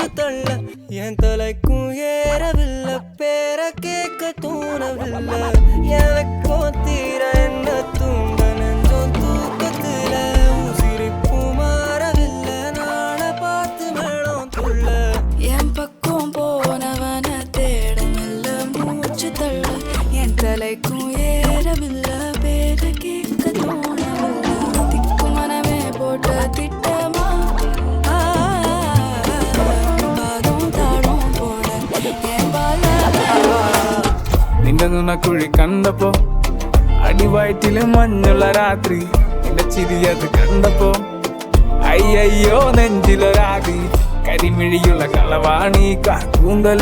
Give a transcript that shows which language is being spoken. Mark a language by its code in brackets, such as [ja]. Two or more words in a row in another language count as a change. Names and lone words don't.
[ta] நாள்ல என் தலைக்கும் ஏறவில்லை பேர கேட்க தோணவில்லை எனக்கும் தீர என்ன தூண்ட நெஞ்சம் தூக்கத்துல சிரிப்பு மாறவில்லை நாளை பார்த்து மேளம் துள்ள என் பக்கம் போனவன தேடமில்ல மூச்சு தள்ள என் தலைக்கும் ஏறவில்லை பேர கேட்க தோணவில்லை திக்கு மனமே போட்ட திட்டமா [ml] നിന്റെ നുണക്കുഴി കണ്ടപ്പോ അടിവയറ്റില് മഞ്ഞുള്ള രാത്രി നിന്റെ ചിരിയത് കണ്ടപ്പോ അയ്യോ നെഞ്ചിലൊരാതി കരിമിഴിയുള്ള കളവാണി കൂന്തല്